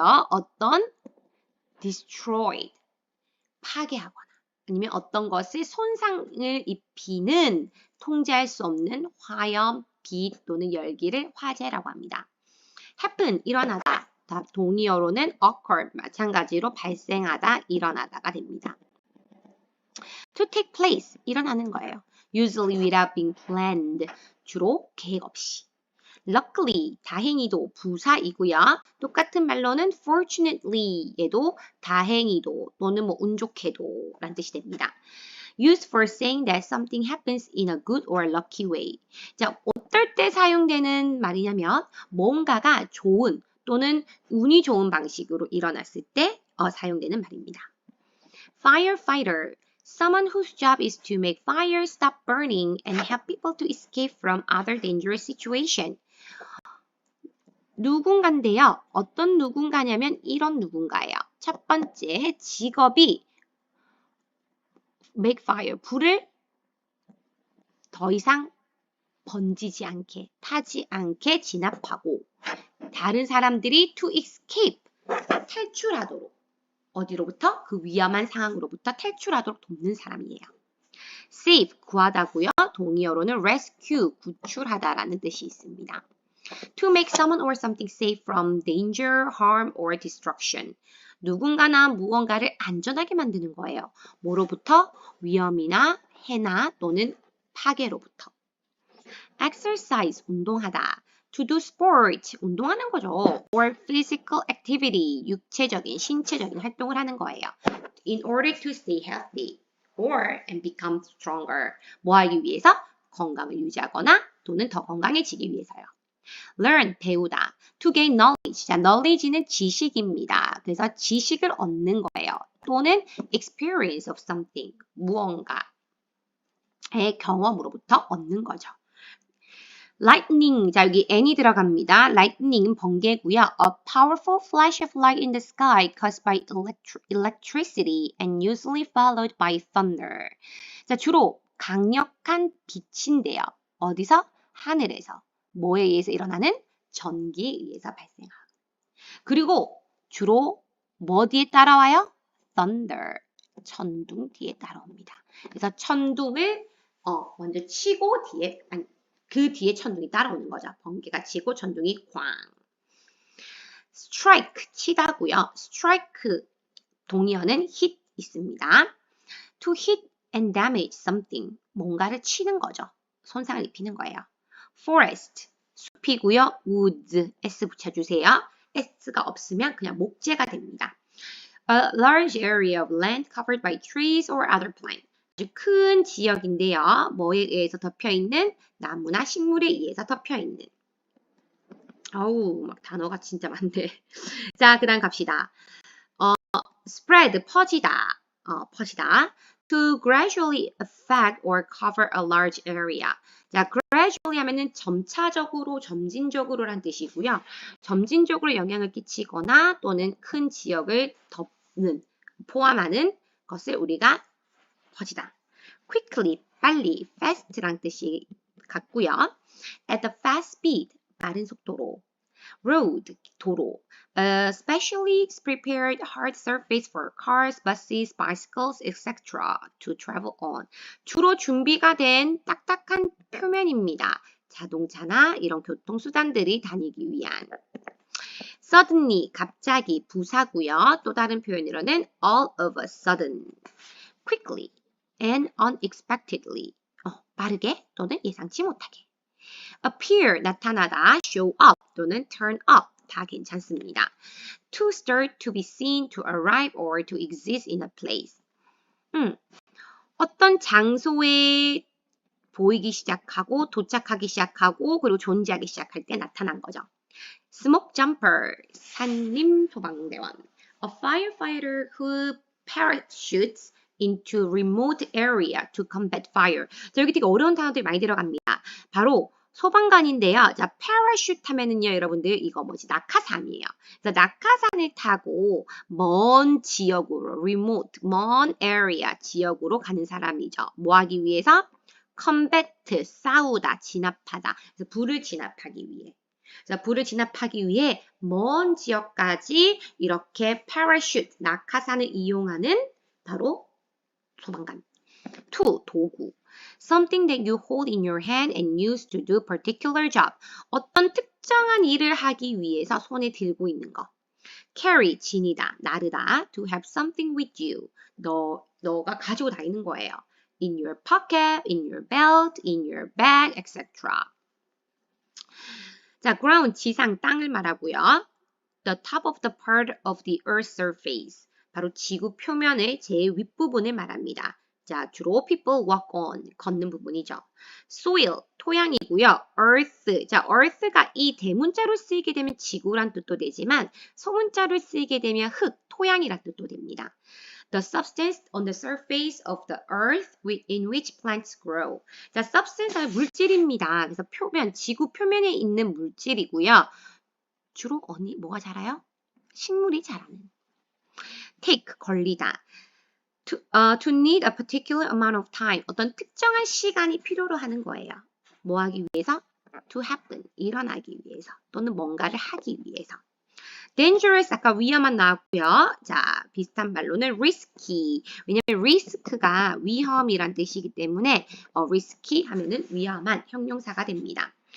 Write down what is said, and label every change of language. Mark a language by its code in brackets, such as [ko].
[ko] 어떤 destroyed, 파괴하거나 아니면 어떤 것을 손상을 입히는 통제할 수 없는 화염, 빛 또는 열기를 화재라고 합니다. happen, 일어나다. 동의어로는 occur, 마찬가지로 발생하다, 일어나다가 됩니다. [en] to take place, [ko] 일어나는 거예요. [en] usually without being planned, [ko] 주로 계획 없이. luckily, 다행히도 부사이고요. 똑같은 말로는 fortunately, 얘도 다행히도 또는 뭐 운 좋게도 라는 뜻이 됩니다. [en] used for saying that something happens in a good or lucky way. [ko] 자, 어떨 때 사용되는 말이냐면 뭔가가 좋은 또는 운이 좋은 방식으로 일어났을 때 사용되는 말입니다. [en] firefighter, someone whose job is to make fire stop burning and help people to escape from other dangerous situations. [ko] 누군가인데요. 어떤 누군가냐면 이런 누군가예요. 첫 번째, 직업이 make fire, 불을 더 이상 번지지 않게, 타지 않게 진압하고 다른 사람들이 to escape, 탈출하도록 어디로부터? 그 위험한 상황으로부터 탈출하도록 돕는 사람이에요. save, 구하다고요. 동의어로는 rescue, 구출하다라는 뜻이 있습니다. [en] to make someone or something safe from danger, harm, or destruction. [ko] 누군가나 무언가를 안전하게 만드는 거예요. 뭐로부터? 위험이나 해나 또는 파괴로부터. exercise, 운동하다. [en] to do sport, [ko] 운동하는 거죠. [en] or physical activity, [ko] 육체적인, 신체적인 활동을 하는 거예요. [en] in order to stay healthy or and become stronger. [ko] 뭐 하기 위해서? 건강을 유지하거나 또는 더 건강해지기 위해서요. learn, 배우다. [en] to gain knowledge. [ko] 자, knowledge는 지식입니다. 그래서 지식을 얻는 거예요. 또는 [en] experience of something, [ko] 무언가의 경험으로부터 얻는 거죠. lightning, 자 여기 n이 들어갑니다. lightning은 번개고요. [en] A powerful flash of light in the sky caused by electricity and usually followed by thunder. [ko] 자, 주로 강력한 빛인데요. 어디서? 하늘에서. 뭐에 의해서 일어나는? 전기에 의해서 발생하고. 그리고 주로 뭐 뒤에 따라와요? thunder, 천둥 뒤에 따라옵니다. 그래서 천둥을 먼저 치고 그 뒤에 천둥이 따라오는 거죠. 번개가 치고 천둥이 쾅. strike, 치다고요. strike, 동의어는 hit 있습니다. [en] to hit and damage something, [ko] 뭔가를 치는 거죠. 손상을 입히는 거예요. forest, 숲이고요. wood, s 붙여주세요. s가 없으면 그냥 목재가 됩니다. [en] A large area of land covered by trees or other plants. [ko] 아주 큰 지역인데요. 뭐에 의해서 덮여있는? 나무나 식물에 의해서 덮여있는. 아우, 막 단어가 진짜 많네. 자, 그 다음 갑시다. spread, 퍼지다. 퍼지다. [en] To gradually affect or cover a large area. [ko] 자, gradually 하면은 점차적으로, 점진적으로란 뜻이고요. 점진적으로 영향을 끼치거나 또는 큰 지역을 덮는, 포함하는 것을 우리가 퍼지다. [en] quickly, 빨리, fast란 [ko] 뜻이 같고요. [en] at a fast speed, [ko] 빠른 속도로. road, 도로. [en] A specially prepared hard surface for cars, buses, bicycles, etc. to travel on. [ko] 주로 준비가 된 딱딱한 표면입니다. 자동차나 이런 교통수단들이 다니기 위한. suddenly, 갑자기, 부사고요. 또 다른 표현으로는 [en] all of a sudden, quickly, and unexpectedly. [ko] 빠르게 또는 예상치 못하게. [en] appear, 나타나다, show up 또는 turn up, [ko] 다 괜찮습니다. [en] to start, to be seen, to arrive, or to exist in a place. [ko] 어떤 장소에 보이기 시작하고 도착하기 시작하고 그리고 존재하기 시작할 때 나타난 거죠. smoke jumper, 산림 소방대원. [en] a firefighter who parachutes into remote area to combat fire. [ko] 자, 여기 되게 어려운 단어들이 많이 들어갑니다. 바로 소방관인데요. 자, parachute 하면은요, 여러분들 이거 뭐지? 낙하산이에요. 그래서 낙하산을 타고 먼 지역으로, remote, 먼 area 지역으로 가는 사람이죠. 뭐 하기 위해서? combat, 싸우다, 진압하다. 그래서 불을 진압하기 위해. 자, 불을 진압하기 위해 먼 지역까지 이렇게 parachute, 낙하산을 이용하는 바로 소방관. tool, 도구. [en] something that you hold in your hand and use to do particular job. [ko] 어떤 특정한 일을 하기 위해서 손에 들고 있는 거. carry, 지니다, 나르다. [en] to have something with you. [ko] 너가 가지고 다니는 거예요. [en] in your pocket, in your belt, in your bag, etc. [ko] 자, ground, 지상, 땅을 말하고요. [en] the top of the part of the earth's surface. [ko] 바로 지구 표면의 제일 윗부분을 말합니다. 자, 주로 [en] people walk on, [ko] 걷는 부분이죠. soil, 토양이고요. earth, 자, earth가 이 대문자로 쓰이게 되면 지구란 뜻도 되지만 소문자로 쓰이게 되면 흙, 토양이란 뜻도 됩니다. [en] The substance on the surface of the earth in which plants grow. [ko] 자, substance는 물질입니다. 그래서 표면, 지구 표면에 있는 물질이고요. 주로 뭐가 자라요? 식물이 자라는. take, 걸리다. [en] To need a particular amount of time. [ko] 어떤 특정한 시간이 필요로 하는 거예요. 뭐 하기 위해서? [en] To happen, [ko] 일어나기 위해서. 또는 뭔가를 하기 위해서. dangerous, 아까 위험한 나왔고요. 자, 비슷한 말로는 risky. 왜냐면 risk가 위험이란 뜻이기 때문에 risky 하면은 위험한 형용사가 됩니다.